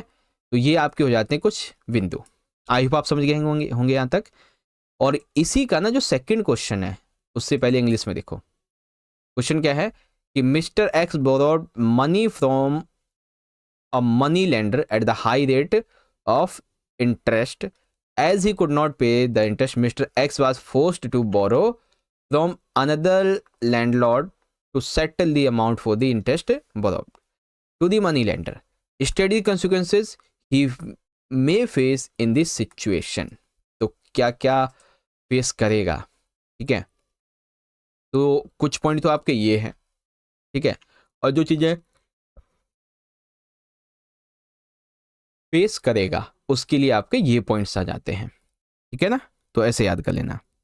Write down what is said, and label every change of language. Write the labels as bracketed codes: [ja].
[hi] तो ये आपके हो जाते हैं कुछ बिंदु। [en] I hope [hi] आप समझ गए होंगे यहां तक। और इसी का ना जो सेकंड क्वेश्चन है उससे पहले इंग्लिश में देखो, [en] question [hi] क्या है कि [en] Mister X borrowed money from a money lender at the high rate of interest. As he could not pay the interest, Mr. X was forced to borrow from another landlord to settle the amount for the interest borrowed to the money lender. Study consequences he may face in this situation. [hi] तो क्या क्या face करेगा, ठीक है. तो कुछ point तो आपके ये हैं, ठीक है, और जो चीजें फेस करेगा उसके लिए आपके ये पॉइंट्स आ जाते हैं, ठीक है ना. तो ऐसे याद कर लेना.